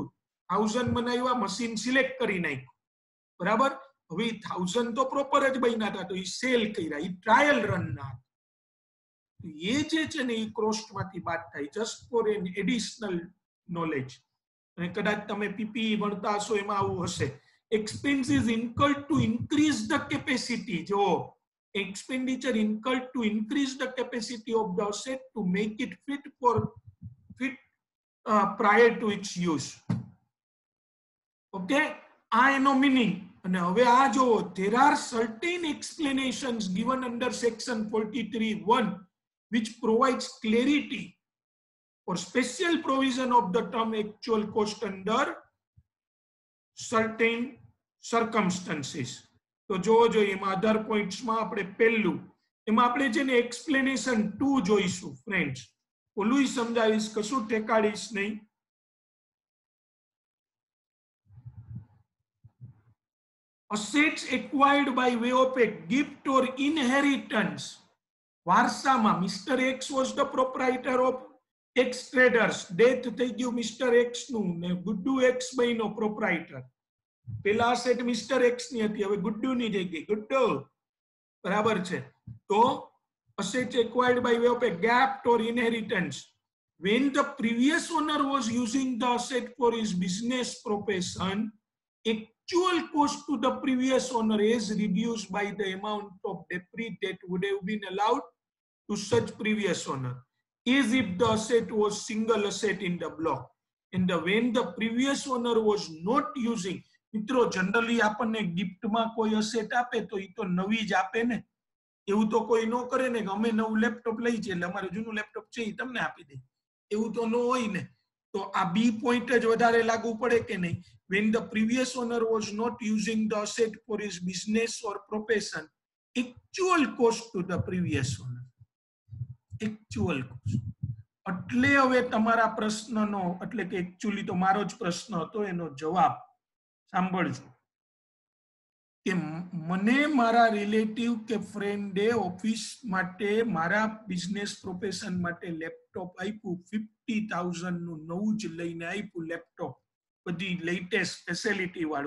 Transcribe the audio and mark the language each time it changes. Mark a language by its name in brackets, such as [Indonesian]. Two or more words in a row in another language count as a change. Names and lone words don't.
[Gujarati] 1000 બનાવ્યા, મશીન સિલેક્ટ કરી નાખ્યું, બરાબર. હવે 1000 તો પ્રોપર જ બન્યા હતા તો એ સેલ કર્યા, એ ટ્રાયલ રન ના. એ જે છે ને એ કોસ્ટ માંથી બાદ થાય, [English] just for an additional knowledge. [Gujarati] અને કદાચ તમે પીપી ભણતા હશો એમાં આવું હશે. [English] expenses incurred to increase the capacity, જો expenditure incurred to increase the capacity of the asset to make it fit prior to its use. [Gujarati] ઓકે, આ એનો મીનિંગ. અને હવે આ જો [English] there are certain explanations given under section 43(1) which provides clarity or special provision of the term actual cost under certain circumstances. [Gujarati] તો જો એમાં [English] other points [Gujarati] માં આપણે પહેલું એમાં આપણે છે ને એક્સપ્લેનેશન 2 જોઈશું ફ્રેન્ડ્સ. ઓલું સમજાવીશ, કશું ઠેકાડીશ નહીં. [English] assets acquired by way of a gift or inheritance. [Gujarati] વારસામાં [English] Mister X was the proprietor of X Traders, [Gujarati] ડેથ થઈ ગયું મિસ્ટર એક્સ નું ને ગુડ્ડુ એક્સ બન્યો પ્રોપ્રાઇટર. પેલા અસેટ મિસ્ટર એક્સ ની હતી, હવે ગુડ્ડુ ની થઈ ગઈ, ગુડ્ડુ, બરાબર છે. [English] તો assets acquired by way of a gift or inheritance when the previous owner was using the asset for his business profession, actual cost to the previous owner is reduced by the amount of debris that would have been allowed to such previous owner, as if the asset was single asset in the block. And when the previous owner was not using, [Gujarati] મિત્રો જનરલી આપણને ગિફ્ટમાં કોઈ અસેટ આપે તો ઈ તો નવી જ આપે ને, એવું તો કોઈ ન કરે ને કે અમે નવું લેપટોપ લઈ છે એટલે અમારું જૂનું લેપટોપ છે ઈ તમને આપી દે, એવું તો ન હોય ને. તો આ બી પોઈન્ટ જ વધારે લાગુ પડે કે નહીં? [English] when the previous owner was not using the asset for his business or profession, actual cost to the previous owner, actual cost. [Gujarati] એટલે હવે તમારા પ્રશ્નનો, એટલે કે એકચ્યુઅલી તો મારો જ પ્રશ્ન હતો, એનો જવાબ સાંભળજો કે મને મારા રિલેટિવ કે ફ્રેન્ડે ઓફિસ માટે મારા બિઝનેસ પ્રોફેશન માટે લેપટોપ આપ્યું, 50,000 નું નવું જ લઈને આપ્યું લેપટોપ, બધી લેટેસ્ટ ફેસિલિટી વાળું.